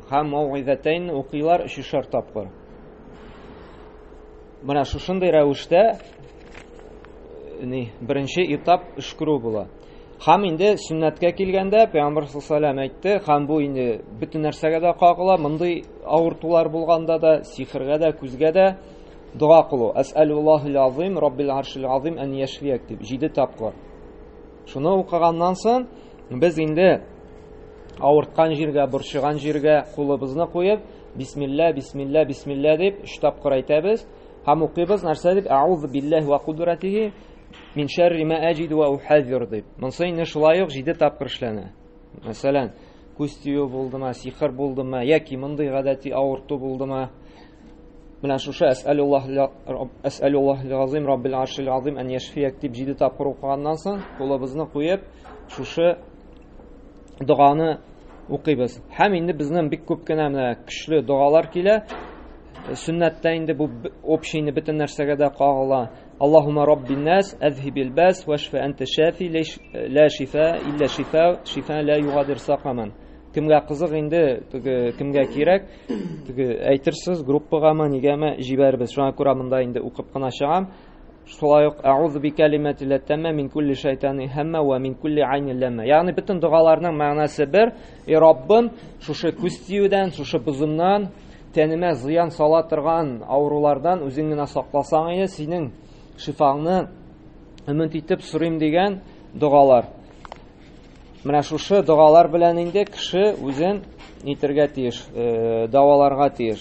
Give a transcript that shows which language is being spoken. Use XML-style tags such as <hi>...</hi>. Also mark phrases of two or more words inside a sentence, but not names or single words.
<tt>Һәм Мауизатайн укыйлар 3 тапкыр. Менә шушындый рәвештә беренче этап эшкерү була. Һәм инде сөннәткә килгәндә Пәйгамбәр саллаллаһу әйтте, һәм бу инде бөтен нәрсәгә дә кагыла, мондый авыртулар булганда да, сихергә дә, күзгә дә дуа кылу.</tt> <ar>أسأل الله العظيم رب العرش العظيم أن يشفيك</ar> <tt>дип 7 тапкыр. Шуны укыганнан соң без инде авырткан җиргә, борчыган җиргә кулыбызны куеп, бисмилла, бисмилла, бисмилла дип 3 тапкыр әйтәбез. Һәм укыйбыз нәрсә дип,</tt> <ar>أعوذ بالله وقدرته من شر ما أجد وأحاذر дип.</ar> <tt>Монсы инде шулай ук 7 тапкыр эшләнә. Мәсәлән, күз тию булдымы, сихер булдымы, яки мондый гадәти авырту булдымы? Менә шушы</tt> <ar>أسأل الله العظيم رب العرش العظيم أن يشفيك</ar> <tt>дип 7 тапкыр укыганнан соң, кулыбызны куеп, шушы дуганы укыйбыз. Һәм инде безнең бик күп кенә менә көчле дугалар килә. Сөннәттә инде бу общийны бөтен нәрсәгә дә кагыла.</tt> <ar>اللهم رب الناس أذهب البأس واشف أنت شافي لا شفاء إلا شفاء شفاء لا يغادر سقما.</ar> <tt>Кемгә кызык инде, кемгә кирәк, әйтерсез группагамы, нигәме җибәрбез. Шуңа күрә монда инде укып кына чыгам. Шулай ук</tt> <ar>أعوذ بكلمات الله التامة من كل شيطان وهامة ومن كل عين لامة.</ar> <tt>Ягъни бөтен дугаларның мәгънәсе бер. Раббым, шушы күз тиюдән, шушы бозымнан, тәнемә зыян сала торган авырулардан үзең генә сакласаң иде, синең шифаңны өмет итеп сорыйм дигән дугалар. Менә шушы дугалар белән инде кеше үзен нитергә тиеш, даваларга тиеш.</tt>